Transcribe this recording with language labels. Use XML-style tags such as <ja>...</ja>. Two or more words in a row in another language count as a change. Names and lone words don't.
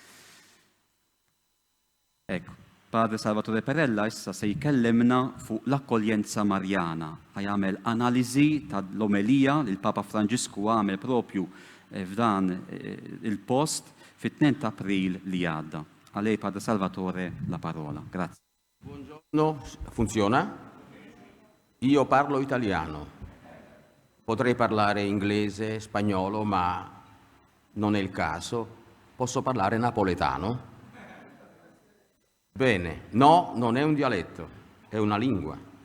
<mt>Ecco, Padre Salvatore Perella issa se jkellimna fuq l-akkoljenza Marjana. Ħajamel analiżi tal-omelija li l-Papa Franġisku għamel propju f'dan il-post fit-2 ta' April li għadda.</mt> <it>A lei, Padre Salvatore, la parola. Grazie. Buongiorno, funziona? Io parlo italiano. Potrei parlare inglese, spagnolo, ma non è il caso. Posso parlare napoletano? Bene, no, non è un dialetto, è una lingua.</it>